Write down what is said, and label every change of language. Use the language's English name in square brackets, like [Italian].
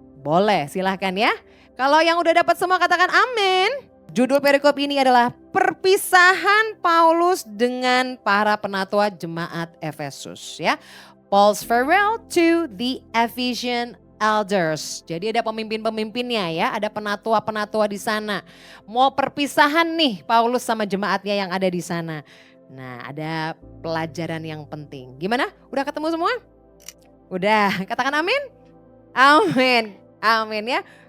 [Indonesian] Boleh, silahkan ya. Kalau yang udah dapat semua katakan amin. Judul perikop ini adalah perpisahan Paulus dengan para penatua jemaat Efesus ya. [English] Paul's farewell to the Ephesian elders. [Indonesian] Jadi ada pemimpin-pemimpinnya ya, ada penatua-penatua di sana. Mau perpisahan nih Paulus sama jemaatnya yang ada di sana. Nah, ada pelajaran yang penting. Gimana? Udah ketemu semua? Udah, katakan amin? Amin, amin ya.